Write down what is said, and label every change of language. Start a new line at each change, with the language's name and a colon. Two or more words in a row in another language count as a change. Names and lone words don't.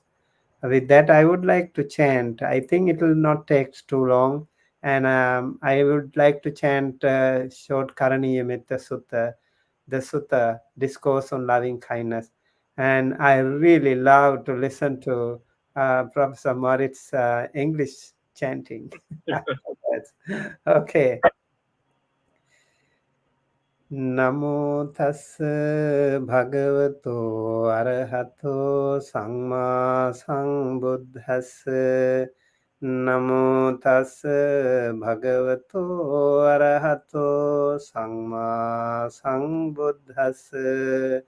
English: With that, I would like to chant. I think it will not take too long, and I would like to chant short Karaniyamita Sutta, the Sutta, Discourse on Loving Kindness. And I really love to listen to Professor Moritz English chanting. Okay.
Pali: Namo tassa bhagavato arahato samma sambuddhassa. Namo tassa bhagavato arahato samma sambuddhassa.